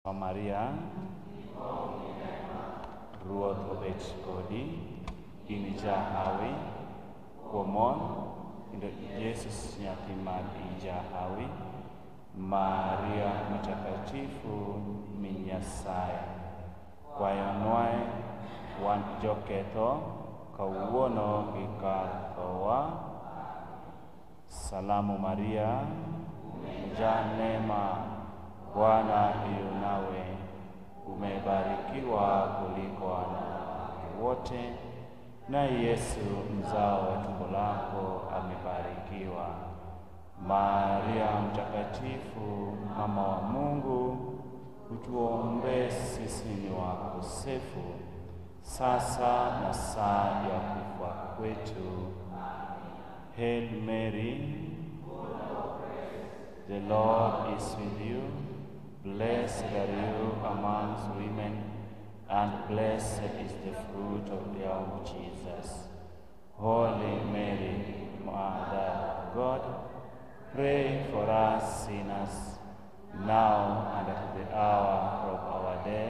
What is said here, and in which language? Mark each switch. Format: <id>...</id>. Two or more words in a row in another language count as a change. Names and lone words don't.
<luo>Maria, Ruoth obet kodi, in jahawi, kuomon, kendo Jesus nyathi mar jahawi,</luo> <sw>Maria mtakatifu</sw> <luo>min Nyasaye, kwayonwae wan joketho kawuono gi kar thowa.</luo> <sw>Salamu Maria, umejaa neema, Bwana yu nawe, umebarikiwa kuliko wanawake wote, na Yesu mzao wa tumbo lako amebarikiwa. Maria mtakatifu, mama wa Mungu, utuombee sisi ni wakosefu, sasa na saa ya kufa kwetu.</sw> <en>Hail Mary, the Lord is with you. Blessed are you amongst women, and blessed is the fruit of your womb, Jesus. Holy Mary, Mother of God, pray for us sinners, now and at the hour of our death.</en>